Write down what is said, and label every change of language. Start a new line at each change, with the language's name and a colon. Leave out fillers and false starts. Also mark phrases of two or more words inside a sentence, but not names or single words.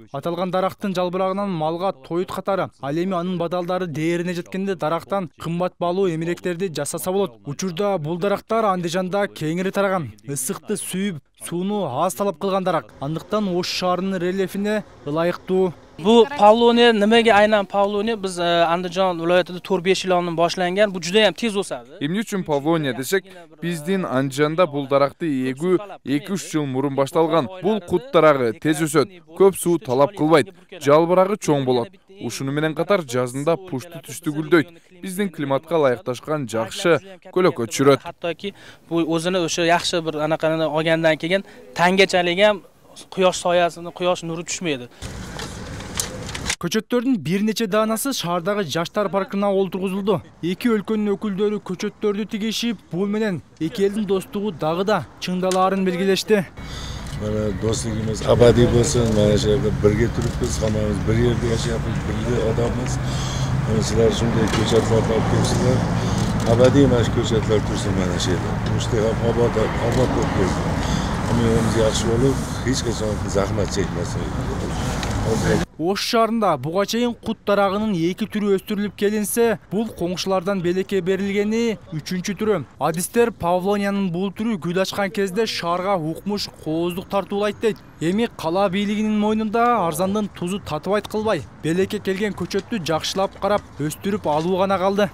Kyrgyz: Аталган дарактын жалбырагынан малга тоют катары. Ал эми анын бадалдары дээрине жеткенде дарактан кымбат баалуу эмеректерди жасаса болот. Учурда бул дарактар Андижанда кеңири тараган. Ысыкты сүйүп, сууну аз талап кылган дарак. Андыктан Ош шаарынын рельефине ылайыктуу.
Uzbek: Bu pavloniya nimaga aynan pavloniya? Biz Andijon viloyatida 4-5 yil oldin boshlangan. Bu juda ham tez o'sadi.
Kyrgyz: Эмне үчүн павлония десек, биздин Андижанда бул даракты эгүү 2-3 жыл мурун башталган. Бул кут дарагы тез өсөт, көп суу талап кылбайт, жалбырагы чоң болот. Ушуну менен катар жазында пушту түстү гүлдөйт. Биздин климатка ылайыкташкан жакшы көлөкөт жүрөт.
Uzbek: Hattoki bu o'zini o'sha yaxshi bir anaqani olgandan keyin tangachalik ham quyosh soyasini, quyosh nuri tushmaydi.
Kyrgyz: Көчөттөрдүн бир нече даанасы шаардагы жаштар паркына олтургузулду. Эки өлкөнүн өкүлдөрү көчөттөрдү тигишип, бул менен эки элдин достугу дагы да чыңдалаарын белгилешти.
Uzbek: Mana do'stligimiz abadiy bo'lsin. Mana shu yerda birga turibmiz, hammamiz bir yerda yashayapmiz, birga odammiz. Mana sizlar shunday ko'chatlar olib kelibsizlar. Abadiy mana shu ko'chatlar tursin mana shu yerda. Ushda ham obod bo'lib keldi. Umidimiz yaxshi bo'lib, hech qachon zahmat chekmasin.
Kyrgyz: Ош шаарында буга чейин кут дарагынын эки түрү өстүрүлүп келинсе, бул коңшулардан белекке берилгени 3-чү түрү. Адистер павлониянын бул түрү гүл ачкан кезде шаарга укмуш кооздук тартуулайт дейт. Эми кала бийлигинин мойнунда арзандын тузу татыбайт кылбай, белекке келген көчөттү жакшылап карап, өстүрүп алуу гана калды.